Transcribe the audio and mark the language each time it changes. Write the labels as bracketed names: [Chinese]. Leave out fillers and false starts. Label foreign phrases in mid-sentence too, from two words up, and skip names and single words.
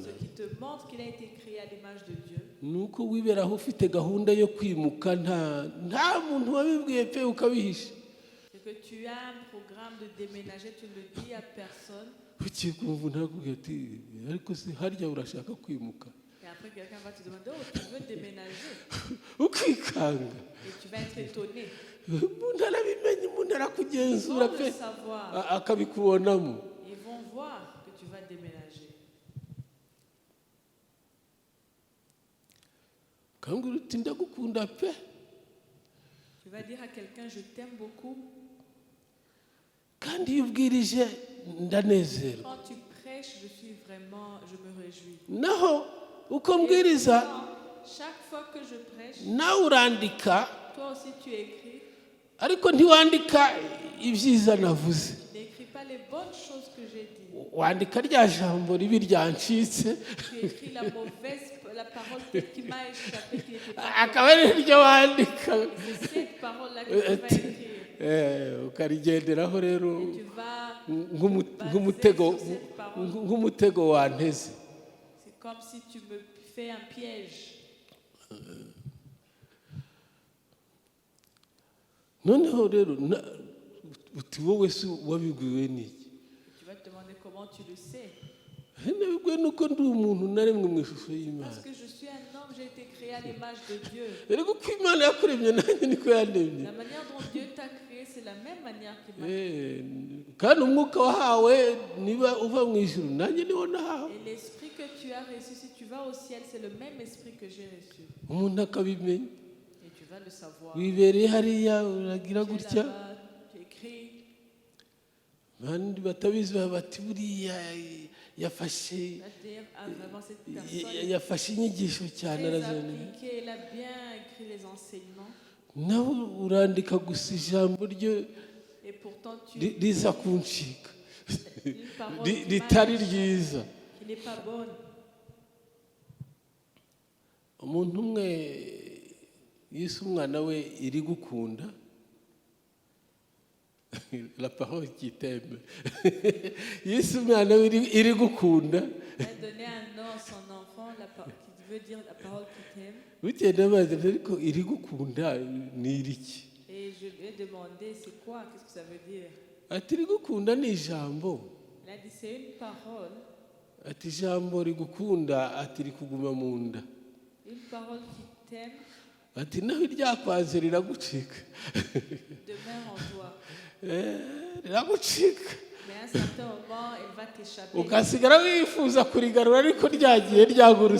[French] Ce qui te montre qu'il a été créé à l'image de Dieu, [Kinyarwanda] ni uko wiberaho ufite gahunda yo kwimuka nta muntu wabibwiye pe ukabihisha [French] c'est que tu as un programme de déménager, tu ne le dis à personne. [Kinyarwanda] ugiye kumva ntakubwira ati ariko se harya urashaka kwimuka [French] Et après, quelqu'un va te demander, oh, tu veux déménager? [Kinyarwanda] ukikanga [French] Et tu vas être étonné. [Kinyarwanda] umuntu arabimenye umuntu [French] Ils [Kinyarwanda] arakugenzura [French] vont [Kinyarwanda] pe [French] le savoir. [Kinyarwanda] akabikubonamo [French] Ils vont voir que tu vas déménager. [Kinyarwanda] ukambwira uti ndagukunda pe [French] Tu vas dire à quelqu'un, je t'aime beaucoup. [Kinyarwanda] kandi iyo ubwirije ndanezerwa [French] Quand tu prêches, je me réjouis. [Kinyarwanda] naho uko mbwiriza [French] Chaque fois que je prêche, [Kinyarwanda] nawe urandika [French] toi aussi tu écris. [Kinyarwanda] ariko ntiwandika ibyiza navuze [French] Tu n'écris pas les bonnes choses que j'ai dites. [Kinyarwanda] wandika rya jambo ribi ryancitse [French] Tu écris la parole qui m'a échappé, qui n'était pas [Kinyarwanda] akaba ari ryo wandika [French] bonne. C'est cette parole-là que tu vas écrire. [Kinyarwanda] ukarigenderaho rero [French] Et tu vas [Kinyarwanda] nk'umutego wanteze [French] c'est comme si tu me fais un piège. [Kinyarwanda] noneho rero uti wowe se wabibwiwe n'iki? [French] Tu vas te demander comment tu le sais. [Kinyarwanda] Nabibwiwe nuko ndi umuntu naremwe mu ishusho y'Imana. [French] Parce que je suis un homme, j'ai été créé à l'image de Dieu. [Kinyarwanda] Rero uko Imana yakuremye nanjye niko yandemye. [French] La manière dont Dieu t'a créé, c'est la même manière qu'il m'a créé. [Kinyarwanda] Kandi umwuka wahawe niba uva mu ijuru nanjye niwo nahawe. [French] Et l'esprit que tu as reçu, si tu vas au ciel, c'est le même esprit que j'ai reçu. [Kinyarwanda] Umuntu akabimenya. [French] Et tu vas le savoir. [Kinyarwanda] Wibereye hariya uragira [French] Tu es [Kinyarwanda] gutya. [French] là-bas, tu écris. [Kinyarwanda] Abandi batabizi bati buriya yafashe yafashe inyigisho cyane arazana. [French] Elle a bien écrit les enseignements. [Kinyarwanda] Nawe urandika gusa ijambo ryo [French] Et pourtant tu [Kinyarwanda] riza kuncika [French] une parole [Kinyarwanda] ritari ryiza. [French] qui n'est pas bonne. [Kinyarwanda] Umuntu umwe Yesu umwana we iri gukunda. [French] La parole qui t'aime. [Kinyarwanda] Yesu umwana we iri gukunda. [French] Elle a donné un nom à son enfant qui veut dire la parole qui t'aime. [Kinyarwanda] Bigenda bazi ariko iri gukunda ni iriki? [French] Et je lui ai demandé c'est quoi, qu'est-ce que ça veut dire? [Kinyarwanda] Ati iri gukunda ni ijambo. [French] Elle a dit c'est une parole. [Kinyarwanda] Ati ijambo rigukunda ati rikuguma mu nda. [French] Une parole qui t'aime. [Kinyarwanda] Ati naho iryakwaze riragucika. [French] Demeure en toi. [Kinyarwanda] Riragucika. [French] Mais à un certain moment, elle va t'échapper. [Kinyarwanda] Ugasigara wifuza kurigarura ariko ryagiye ryagurutse